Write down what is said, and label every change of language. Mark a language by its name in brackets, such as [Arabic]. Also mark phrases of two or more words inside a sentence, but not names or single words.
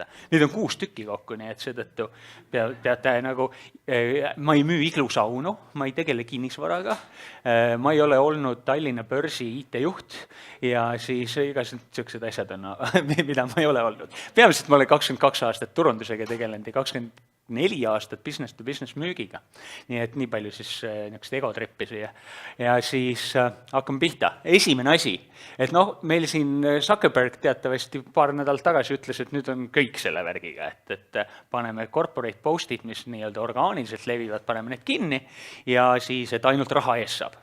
[Estonian] Neid on 6 tükki kokku, nii et seetõttu peate nagu, ma ei müü iglusaunu, ma ei tegele kinnisvaraga, ma ei ole olnud Tallinna börsi IT-juht ja siis igased sellised asjad on, mida ma ei ole olnud. Peamiselt ma olen 22 aastat turundusega tegelenud ja 24 aastat [English] business-to-business [Estonian] müügiga. Nii et nii palju siis niisugust egotrippi siia. Ja siis hakkame pihta. Esimene asi, et meil siin Zuckerberg teatavasti paar nädalat tagasi ütles, et nüüd on kõik selle värgiga, et paneme [English] corporate post'id, [Estonian] mis nii-öelda orgaaniliselt levivad, paneme need kinni ja siis, et ainult raha ees saab.